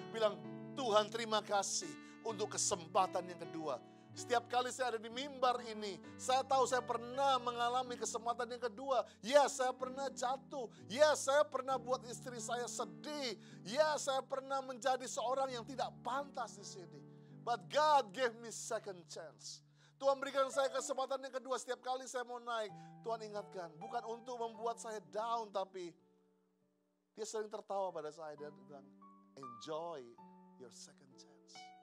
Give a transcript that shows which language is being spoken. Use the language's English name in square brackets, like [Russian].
[Indonesian] Bilang, Tuhan terima kasih untuk kesempatan yang kedua. Setiap kali saya ada di mimbar ini, saya tahu saya pernah mengalami kesempatan yang kedua. Ya, saya pernah jatuh. Ya, saya pernah buat istri saya sedih. Ya, saya pernah menjadi seorang yang tidak pantas di sini. [English] But God gave me second chance. [Indonesian] Tuhan berikan saya kesempatan yang kedua. Setiap kali saya mau naik, Tuhan ingatkan. Bukan untuk membuat saya down, tapi dia sering tertawa pada saya. Dia bilang, [English] enjoy your second chance.